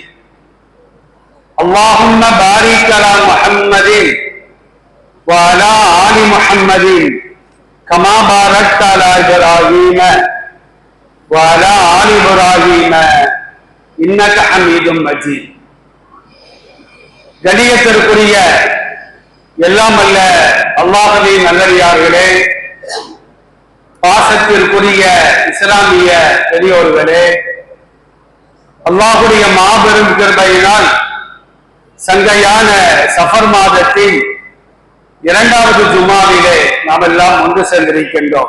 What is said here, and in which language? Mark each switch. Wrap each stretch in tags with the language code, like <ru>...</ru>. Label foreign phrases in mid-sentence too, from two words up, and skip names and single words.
<ar>اللهم بارك على محمد وعلى آل محمد كما باركت على إبراهيم وعلى آل إبراهيم إنك حميد مجيد.</ar> <ta>கண்ணியத்திற்குரிய எல்லாம் அல்ல அல்லாஹ்வின் நல்லடியார்களே, பாசத்திற்குரிய இஸ்லாமிய பெரியோர்களே, அல்லாஹுடைய மாபெரும் கிருபையினால் சங்கையான சஃபர் மாதத்தின் இரண்டாவது ஜுமாவிலே நாம் எல்லாம் ஒன்று சென்றிருக்கின்றோம்.</ta>